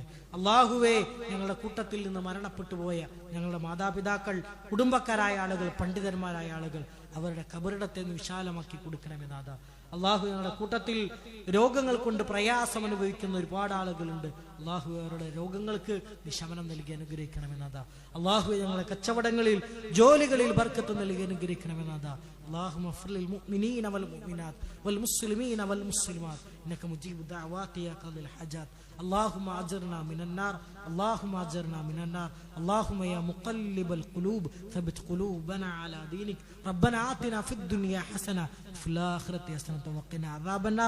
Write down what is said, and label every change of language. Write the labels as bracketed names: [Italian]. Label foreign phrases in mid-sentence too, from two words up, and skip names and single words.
[Malayalam] അള്ളാഹുവേ, ഞങ്ങളുടെ കൂട്ടത്തിൽ നിന്ന് മരണപ്പെട്ടു പോയ ഞങ്ങളുടെ മാതാപിതാക്കൾ, കുടുംബക്കാരായ ആളുകൾ, പണ്ഡിതന്മാരായ ആളുകൾ, അവരുടെ കബറിടത്തെ വിശാലമാക്കി കൊടുക്കണമെന്നാഥ. അള്ളാഹു, ഞങ്ങളുടെ കൂട്ടത്തിൽ രോഗങ്ങൾ കൊണ്ട് പ്രയാസം അനുഭവിക്കുന്ന ഒരുപാട് ആളുകളുണ്ട്. അള്ളാഹു അവരുടെ രോഗങ്ങൾക്ക് ശമനം നൽകി അനുഗ്രഹിക്കണമെന്നാഥ. അള്ളാഹു ഞങ്ങളുടെ കച്ചവടങ്ങളിൽ ജോലികളിൽ ബർക്കത്ത് നൽകി അനുഗ്രഹിക്കണമെന്നാഥ. [Arabic] اللهم اغفر للمؤمنين والمؤمنات والمسلمين والمسلمات انك مجيب الدعوات يا قاضي الحاجات. اللهم اجرنا من النار، اللهم اجرنا من النار. اللهم يا مقلب القلوب ثبت قلوبنا على دينك. ربنا آتنا في الدنيا حسنة وفي الآخرة حسنة وقنا عذاب النار.